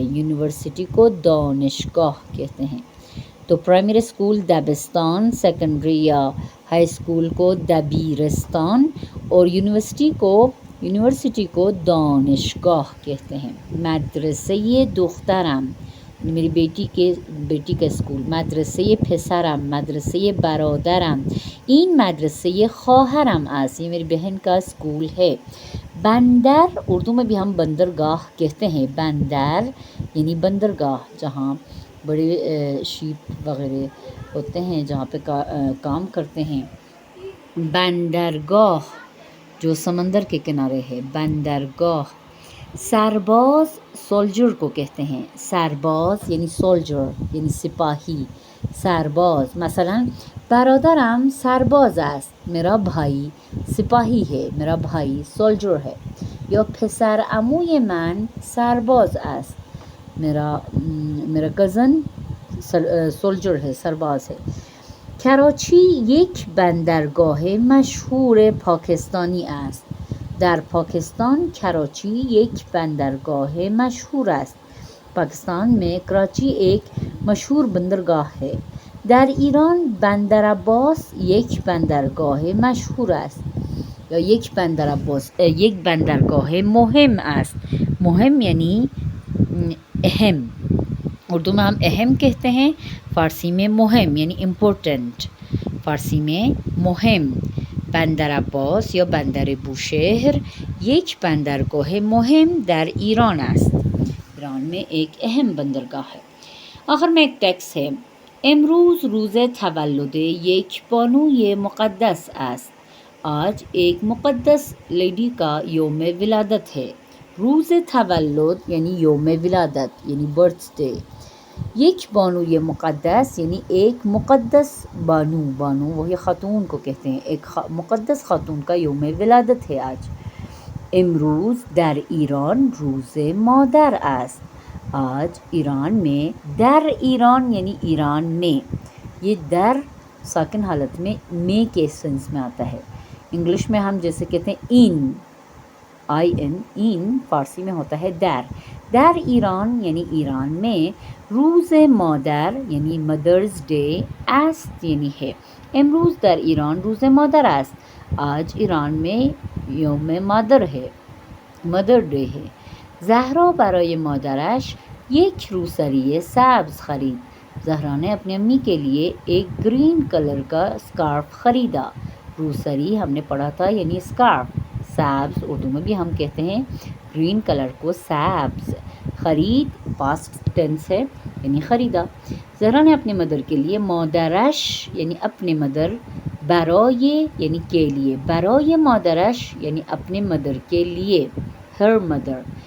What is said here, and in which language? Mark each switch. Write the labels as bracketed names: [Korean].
[Urdu] University کو دانشگاہ کہتے ہیں. تو پرائمری اسکول دبستان، سیکنڈری یا ہائی اسکول کو دبیرستان، اور یونیورسٹی کو دانشگاہ کہتے ہیں. [Persian] مدرسه دخترم [Urdu] میری بیٹی کا اسکول. [Persian] مدرسه پسرم، مدرسه برادرم. این مدرسه خواهرم است. [Urdu] یہ میری بہن کا اسکول ہے. بندر اردو میں بھی ہم بندرگاہ کہتے ہیں. بندر یعنی بندرگاہ، جہاں بڑے شیپ وغیرہ ہوتے ہیں، جہاں پہ کام کرتے ہیں. بندرگاہ جو سمندر کے کنارے ہے. بندرگاہ. سرباز سولجر کو کہتے ہیں. سرباز یعنی سولجر یعنی سپاہی. [Persian] سرباز مثلا برادرم سرباز است. [Urdu] میرا بھائی سپاہی ہے، میرا بھائی سولجر ہے. [Persian] یا پسر عموی من سرباز است. [Urdu] میرا کزن سولجر ہے، سرباز ہے. [Persian] کراچی یک بندرگاه مشهور پاکستانی است. در پاکستان کراچی یک بندرگاه مشهور است. [Urdu] پاکستان میں کراچی ایک مشہور بندرگاہ ہے. [Persian] در ایران بندر عباس یک بندرگاه مشهور است. یا یک بندرگاه مهم است. [Urdu] مهم یعنی اہم. اردو میں ہم اہم کہتے ہیں، فارسی میں مهم یعنی امپورٹنٹ. فارسی میں مهم. [Persian] بندر عباس یا بندر بوشهر یک بندرگاه مهم در ایران است. [Urdu] ایران میں ایک اہم بندرگاہ ہے. آخر میں ایک ٹیکس ہے. [Persian] امروز روز تولد یک بانوی مقدس است. [Urdu] آج ایک مقدس لیڈی کا یوم ولادت ہے. روز تولد یعنی یوم ولادت یعنی برتھ ڈے. یک بانوی مقدس یعنی ایک مقدس بانو وہی خاتون کو کہتے ہیں. ایک مقدس خاتون کا یوم ولادت ہے آج. [Persian] امروز در ایران روز مادر است. [Urdu] آج ایران میں. [Persian] در ایران [Urdu] یعنی ایران میں. یہ در ساکن حالت میں کے سینس میں آتا ہے. انگلش میں ہم جیسے کہتے ہیں ان، این فارسی میں ہوتا ہے در. [Persian] در ایران [Urdu] یعنی ایران میں. [Persian] روز مادر [Urdu] یعنی مدرز ڈے. است یعنی ہے. [Persian] امروز در ایران روز مادر است. [Urdu] آج ایران میں یوم مادر ہے، مدر ڈے ہے. [Persian] زهرا برای مادرش یک روسری سبز خرید. [Urdu] زہرا نے اپنی امی کے لیے ایک گرین کلر کا اسکارف خریدا. روسری ہم نے پڑھا تھا یعنی اسکارف. سبز اردو میں بھی ہم کہتے ہیں گرین کلر کو سبز. خرید پاسٹ ٹینس ہے یعنی خریدا. زہرا نے اپنے مدر کے لیے مادرش یعنی اپنے مدر، برای یعنی کے لیے، [Persian] برای مادرش [Urdu] یعنی اپنے مدر کے لیے، ہر مدر.